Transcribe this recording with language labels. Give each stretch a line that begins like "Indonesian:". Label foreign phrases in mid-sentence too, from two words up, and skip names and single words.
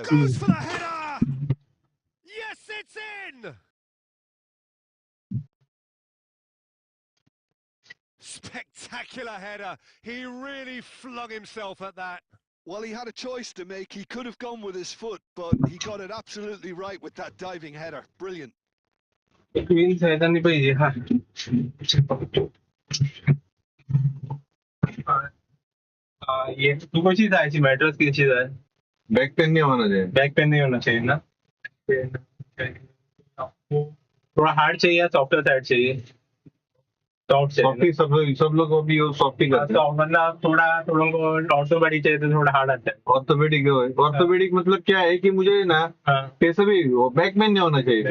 English: Goes for the header! Yes, it's in! Spectacular header. He really flung himself at that. Well, he had a choice to make. He could have gone with his foot, but he got it absolutely right with that diving header. Brilliant.
Hindi: ये तू कौन सी
Marathi: जायची मॅट्रेस कशी जाय
English: back pain
Hindi: नहीं होना चाहिए.
English: back pain
Hindi: नहीं होना चाहिए ना. थोड़ा हार्ड चाहिए या
English: software side
Hindi: चाहिए. सॉफ्टी सब लोग अभी सॉफ्टी करते हैं. मतलब थोड़ा को ऑर्थोपेडिक चाहिए तो थोड़ा हार्ड आता है. ऑर्थोपेडिक मतलब क्या है कि मुझे ना कैसे भी
English: back pain
Hindi: नहीं होना चाहिए.